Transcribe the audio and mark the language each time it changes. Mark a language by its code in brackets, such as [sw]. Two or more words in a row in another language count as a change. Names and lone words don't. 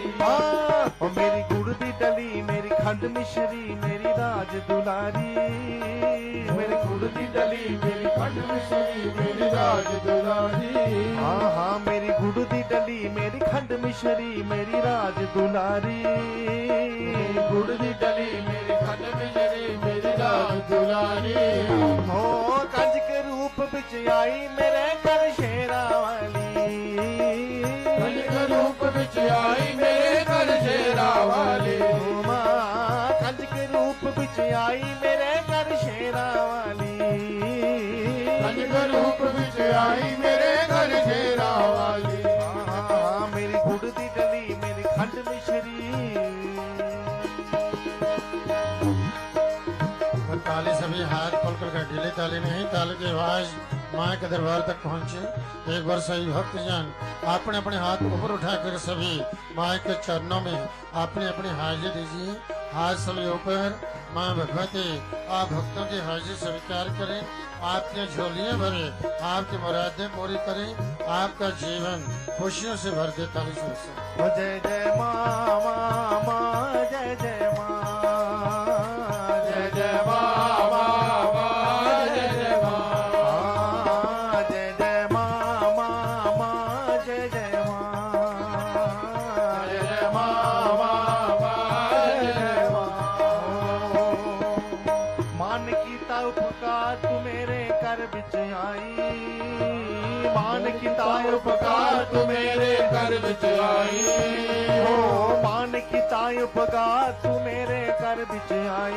[pa] ਹਾਂ ਓ ਮੇਰੀ ਗੁੜ ਦੀ ਡਲੀ, ਮੇਰੀ ਖੰਡ ਮਿਸ਼ਰੀ, ਮੇਰੀ ਰਾਜ ਦੁਲਾਰੀ। ਮੇਰੀ ਗੁੜ ਦੀ ਡਲੀ, ਮੇਰੀ ਖੰਡ ਮਿਸ਼ਰੀ, ਮੇਰੀ ਰਾਜ ਦੁਲਾਰੀ। ਹਾਂ ਹਾਂ ਮੇਰੀ ਗੁੜ ਦੀ ਡਲੀ, ਮੇਰੀ ਖੰਡ ਮਿਸ਼ਰੀ, ਮੇਰੀ ਰਾਜ ਦੁਲਾਰੀ। ਗੁੜ ਦੀ ਡਲੀ, ਮੇਰੀ ਖੰਡ ਮਿਸ਼ਰੀ, ਮੇਰੀ ਰਾਜ ਦੁਲਾਰੀ। ਹੋ ਕੰਜ ਕੇ ਰੂਪ ਬਿਚ ਆਈ ਮੇਰੇ ਘਰ ਸ਼ੇਰਾ ਵਾਲੀ। ਕੰਜ ਕੇ ਰੂਪ ਬਿਚ ਆਈ ਮੇਰੇ ਘਰ ਸ਼ੇਰਾ ਵਾਲੀ। ਕੰਜ ਕੇ ਰੂਪ ਬਿਚ ਆਈ ਮੇਰੇ ਘਰ ਸ਼ੇਰਾ ਵਾਲੀ। ਕੰਜ ਕੇ ਰੂਪ ਬਿਚ ਆਈ ਮੇਰੇ ਘਰ ਸ਼ੇਰਾ ਵਾਲੀ। ਹਾਂ ਮੇਰੀ ਗੁੜ ਦੀ ਡਲੀ, ਮੇਰੀ ਖੰਡ ਮਿਸ਼ਰੀ। [hi] ताली सभी हाथ खोलकर कर ढीले ताली नहीं, ताली की आवाज माँ के दरबार तक पहुँचे। एक बार सभी भक्त जन अपने अपने हाथ ऊपर उठाकर सभी माँ के चरणों में अपनी अपनी हाजिरी दीजिए। हाथ सभी ऊपर। माँ भगवती आप भक्तों की हाजिरी स्वीकार करें, आपकी झोलियां भरे, आपकी मुरादें पूरी करें, आपका जीवन खुशियों से भर दे। ताली से जय जय माँ माँ माँ, जय जय माँ, जय जय माँ माँ माँ, जय जय माँ, जय जय माँ माँ माँ, जय जय माँ, जय जय माँ माँ माँ, जय जय माँ। [pa] ਮਾਨ ਕੀਤਾ ਉਪਕਾਰ ਤੂ ਮੇਰੇ ਕਰ ਬਿਚ ਆਈ। ਮਾਨ ਕੀਤਾ ਉਪਕਾਰ ਤੂ ਮੇਰੇ ਕਰ ਬਿਚ ਆਈ। ਹੋ ਮਾਨ ਕੀਤਾ ਉਪਕਾਰ ਤੂ ਮੇਰੇ ਕਰ ਬਿਚ ਆਈ।